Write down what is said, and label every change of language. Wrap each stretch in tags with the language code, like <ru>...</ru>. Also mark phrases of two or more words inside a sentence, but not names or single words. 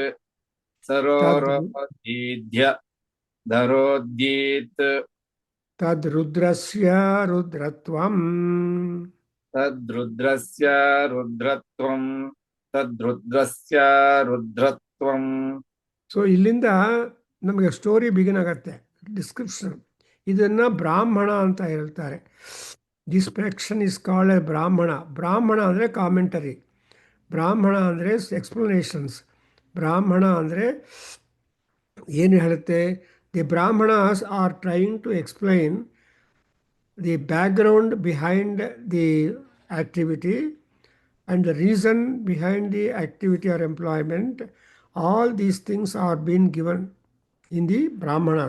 <sa>तद् सरोरोदीद्य धरोदीत् तद्रुद्रस्य रुद्रत्वम् तद्रुद्रस्य रुद्रत्वं तद्रुद्रस्य रुद्रत्वं</sa> <kn>ಸೊ ಇಲ್ಲಿಂದ ನಮಗೆ</kn> <en>story begin</en> <kn>ಆಗತ್ತೆ ಡಿಸ್ಕ್ರಿಪ್ಷನ್ ಇದನ್ನು ಬ್ರಾಹ್ಮಣ ಅಂತ ಹೇಳ್ತಾರೆ</kn> <en>this section is called a Brahmana</en> <kn>ಬ್ರಾಹ್ಮಣ ಅಂದರೆ ಕಾಮೆಂಟರಿ ಬ್ರಾಹ್ಮಣ ಅಂದರೆ ಎಕ್ಸ್ಪ್ಲನೇಷನ್ಸ್ ಬ್ರಾಹ್ಮಣ ಅಂದರೆ ಏನು ಹೇಳುತ್ತೆ</kn> <en>the Brahmanas are trying to explain the background behind the activity and the reason behind the activity or employment, all these things are being given in the Brahmanas.</en>